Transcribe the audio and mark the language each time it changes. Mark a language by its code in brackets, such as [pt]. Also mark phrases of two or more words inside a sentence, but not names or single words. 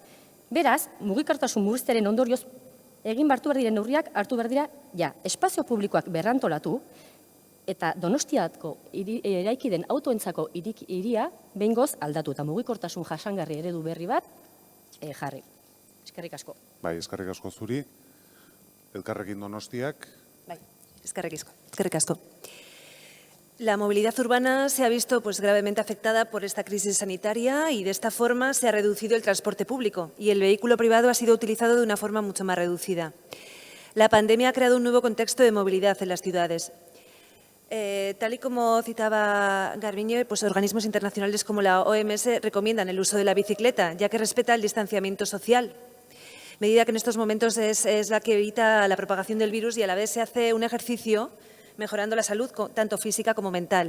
[eu] Beraz, mugikortasun murriztearen ondorioz egin hartu behar diren neurriak hartu behar dira, ja, espazio publikoak berrantolatu eta Donostiako eraiki den autoentzako hiria behingoz aldatu eta mugikortasun jasangarri eredu berri bat jarri. Eskerrik asko. Bai, eskerrik asko zuri. Elkarrekin Donostiak. Bai, eskerrik asko. [es] La movilidad urbana se ha visto gravemente afectada por esta crisis sanitaria y de esta forma se ha reducido el transporte público y el vehículo privado ha sido utilizado de una forma mucho más reducida. La pandemia ha creado un nuevo contexto de movilidad en las ciudades. Tal y como citaba Garbiñe, organismos internacionales como la OMS recomiendan el uso de la bicicleta, ya que respeta el distanciamiento social, medida que en estos momentos es la que evita la propagación del virus y a la vez se hace un ejercicio mejorando la salud tanto física como mental.